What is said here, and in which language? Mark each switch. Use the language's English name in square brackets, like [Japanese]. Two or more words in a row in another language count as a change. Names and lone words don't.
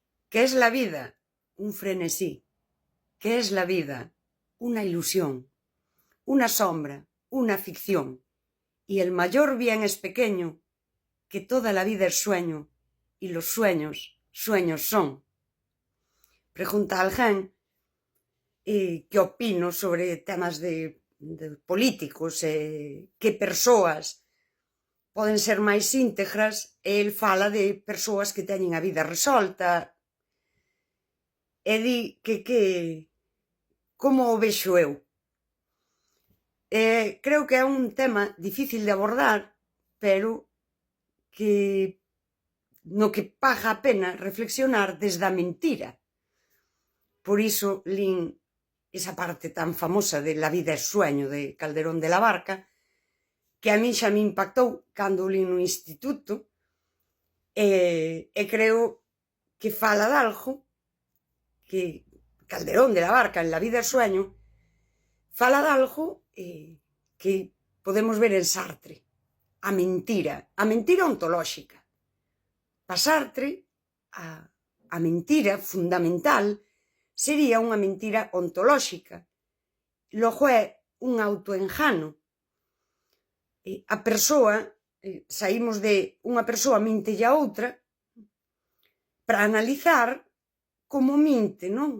[Spanish] ¿Qué es la vida? Un frenesí. ¿Qué es la vida? Una ilusión, una sombra, una ficción. Y el mayor bien es pequeño, que toda la vida es sueño, y los sueños, sueños son. [Galician] Pregunta a alguén que opino sobre temas de políticos, que persoas poden ser máis íntegras, e el fala de persoas que teñen a vida resolta, e di que como o vexo eu. Creo que é un tema difícil de abordar, pero que no que paga a pena reflexionar desde a mentira. Por iso lín esa parte tan famosa de La vida es sueño, de Calderón de la Barca, que a min xa me impactou cando lín no instituto, e creo que fala de algo que Calderón de la Barca, en La vida es sueño, fala de algo que podemos ver en Sartre, a mentira ontolóxica. Para Sartre, a mentira fundamental sería unha mentira ontolóxica. Logo é un autoengano. A persoa, saímos de unha persoa mintelle a outra para analizar como minte, non?